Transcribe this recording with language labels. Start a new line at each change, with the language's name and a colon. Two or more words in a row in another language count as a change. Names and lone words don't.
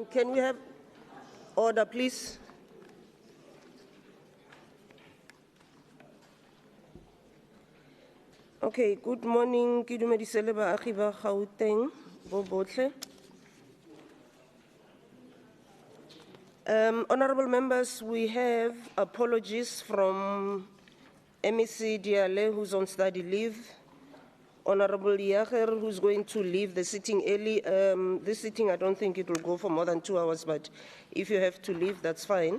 English: Can we have order, please? Okay, good morning.
Tswana: Ke dumedisele baagi ba Gauteng bo botlhe.
English: Honorable members, we have apologies from MEC Diale, who's on study leave. Honorable Yager, who's going to leave the sitting early. This sitting, I don't think it will go for more than 2 hours, but if you have to leave, that's fine.